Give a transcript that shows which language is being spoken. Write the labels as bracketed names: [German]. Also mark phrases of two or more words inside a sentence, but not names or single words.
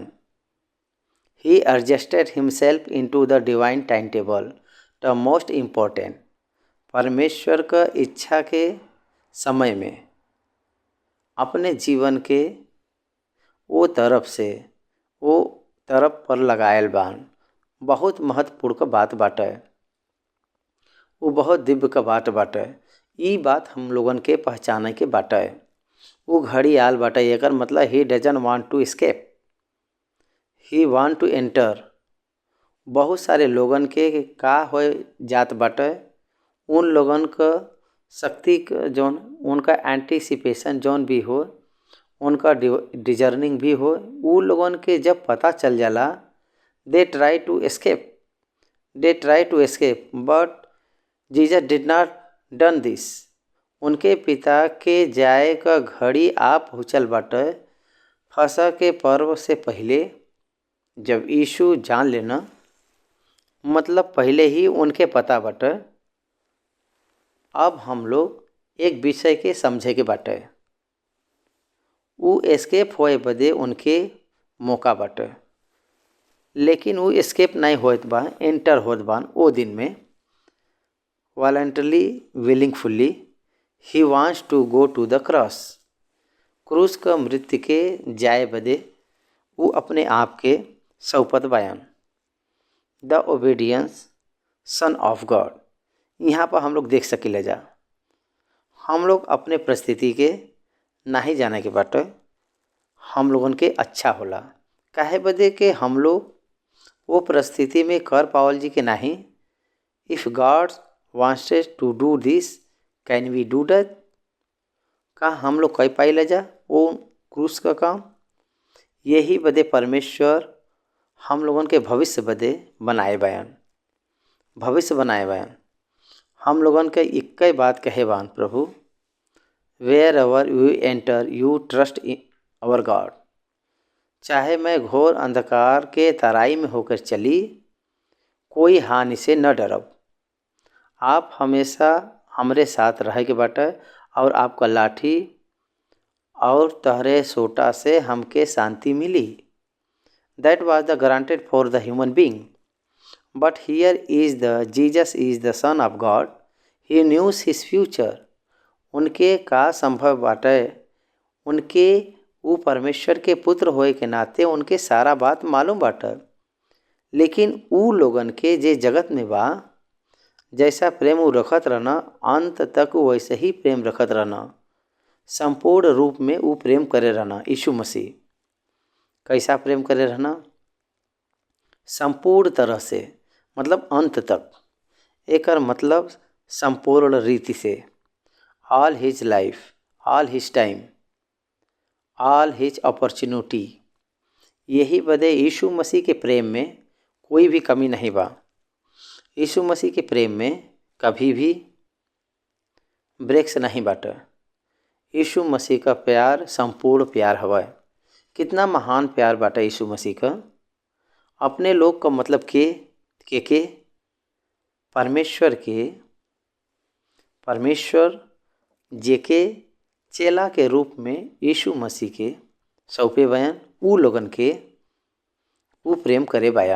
[English] He adjusted himself into the divine time table the most important. [Bhojpuri] परमेश्वर का इच्छा के समय में अपने जीवन के वो तरफ पर लगायल बान। बहुत महत्वपूर्ण का बात बाटे। वो बहुत दिव्य का बात बाटे। ई बात हम लोगन के पहचाने के बाटे। वो घड़ी आल बाटे एकर मतलब [English] he doesn't want to escape, he want to enter. [Bhojpuri] बहुत सारे लोगन के का हो जात बाटे उन लोगन का शक्ति जौन उनका एंटीसिपेशन जौन भी हो उनका डिजर्निंग भी हो वो लोगन के जब पता चल जाला [English] they try to escape but Jesus did not done this. [Bhojpuri] उनके पिता के जाए का घड़ी आ पहुँचल बाटे फसह के पर्व से पहले जब यीशु जान लेना मतलब पहले ही उनके पता बाटे। अब हम लोग एक विषय के समझे के बाटे। वो एस्केप होए बदे उनके मौका बाटे लेकिन वो एस्केप नहीं होत बा, एंटर होत बान वो दिन में [English] voluntarily willingfully. He wants to go to the cross. [Bhojpuri] क्रूस का मृत्यु के जाए बदे वो अपने आप के सौपत बयान। [English] The obedience Son of God. [Bhojpuri] यहाँ पर हम लोग देख सकेले जा हम लोग अपने परिस्थिति के नहीं जाने के बाटे हम लोगन के अच्छा होला काहे बदे के हम लोग वो परिस्थिति में कर पावल जी के नहीं। [English] If God wants to do this can we do that. [Bhojpuri] का हम लोग कह पाइले जा वो क्रूस का काम। यही बदे परमेश्वर हम लोगन के भविष्य बदे बनाए बयान हम लोगन के एक बात कहे बान प्रभु [English] where ever you enter you trust in our God. [Bhojpuri] चाहे मैं घोर अंधकार के तराई में होकर चली कोई हानि से न डरब। आप हमेशा हमरे साथ रहे के बाटे और आपका लाठी और तहरे सोटा से हमके शांति मिली। [English] That was the granted for the human being, but here is the Jesus is the Son of God, he knows his future. [Bhojpuri] उनके का संभव बाटे, उनके वो परमेश्वर के पुत्र होए के नाते उनके सारा बात मालूम बाटे। लेकिन ऊ लोगन के जे जगत में बा, जैसा प्रेम वो रखत रहना, अंत तक वैसे ही प्रेम रखत रहना। संपूर्ण रूप में वो प्रेम करे रहना। यीशु मसीह कैसा प्रेम करे रहना? संपूर्ण तरह से, मतलब अंत तक। एकर मतलब संपूर्ण रीति से। [English] All his life, all his time, all his opportunity. [Bhojpuri] यही बदे यीशु मसीह के प्रेम में कोई भी कमी नहीं बा। यीशु मसीह के प्रेम में कभी भी ब्रेक्स नहीं बाटे। यीशु मसीह का प्यार संपूर्ण प्यार हवा। कितना महान प्यार बाटे यीशु मसीह का। अपने लोग का मतलब के परमेश्वर जेके चेला के रूप में यीशु मसीह के सौंपे बयान, ऊ लोगन के ऊ प्रेम करे बयान।